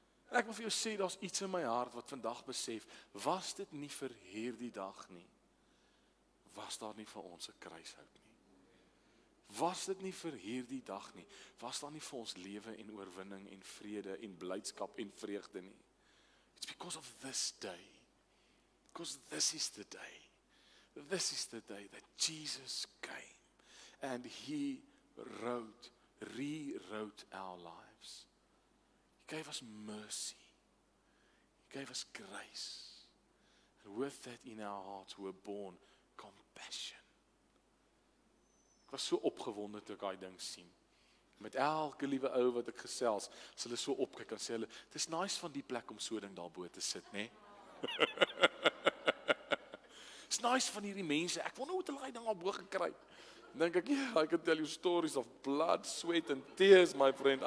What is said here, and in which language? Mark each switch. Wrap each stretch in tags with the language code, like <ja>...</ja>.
<af>En ek wil vir jou sê, daar's iets in my hart wat vandag besef, was dit nie vir hierdie dag nie, was daar nie vir ons 'n kruishout nie. Was dit nie vir hierdie dag nie? Was daar nie vir ons lewe en oorwinning en vrede en blydskap en vreugde nie?</af> <en>It's because of this day. Because this is the day. This is the day that Jesus came and He rewrote our lives. He gave us mercy. He gave us grace. And with that in our hearts we were born compassion.</en> <af>Ek was so opgewonde toe ek daai ding sien. Met elke liewe ou wat ek gesels, as hulle so opkyk en sê hulle, dis nice van die plek om so ding daarbo te sit, né?</af> <en>It's nice</en> <af>van hierdie mense. Ek wonder hoe het hulle daai ding daarbo gekry. Dan dink ek,</af> <en>yeah, I can tell you stories of blood, sweat and tears, my friend.</en>